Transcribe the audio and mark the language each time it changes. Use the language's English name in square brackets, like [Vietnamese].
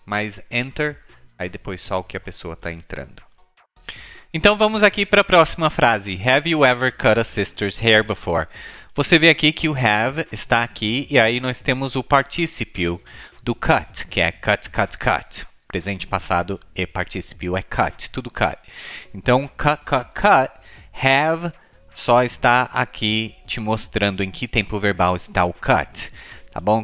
[Portuguese] Mas enter, aí depois só o que a pessoa está entrando. Então vamos aqui para a próxima frase. [English] Have you ever cut a sister's hair before? [Portuguese] Você vê aqui que o have está aqui e aí nós temos o particípio do cut, que é cut, cut, cut. Presente, passado e particípio é cut, tudo cut. Então, cut, cut, cut, have só está aqui te mostrando em que tempo verbal está o cut. Tá bom?